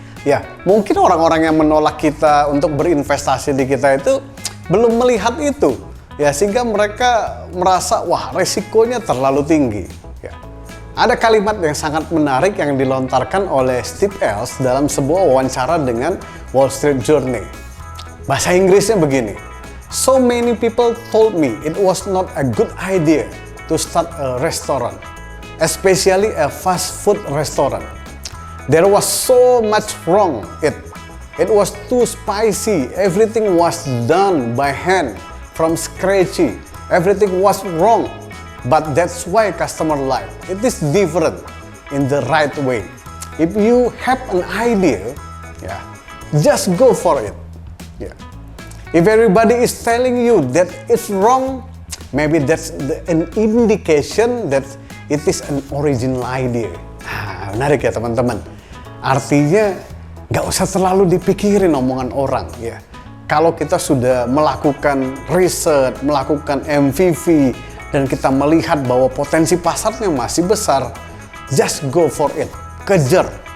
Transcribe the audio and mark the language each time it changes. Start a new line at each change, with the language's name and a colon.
Indonesian: Ya, mungkin orang-orang yang menolak kita untuk berinvestasi di kita itu belum melihat itu. Ya, sehingga mereka merasa, wah resikonya terlalu tinggi. Ya. Ada kalimat yang sangat menarik yang dilontarkan oleh Steve Ells dalam sebuah wawancara dengan Wall Street Journal. Bahasa Inggrisnya begini.
English: So many people told me it was not a good idea to start a restaurant, especially a fast food restaurant. There was so much wrong it. It was too spicy. Everything was done by hand, from scratchy. Everything was wrong. But that's why customer like. It is different in the right way. If you have an idea, yeah, just go for it. Yeah. If everybody is telling you that it's wrong, maybe that's an indication that it is an original idea.
Indonesian: Nah, menarik ya teman-teman. Artinya nggak usah terlalu dipikirin omongan orang ya. Kalau kita sudah melakukan riset, melakukan MVP, dan kita melihat bahwa potensi pasarnya masih besar,
English: just go for it.
Indonesian: Kejar.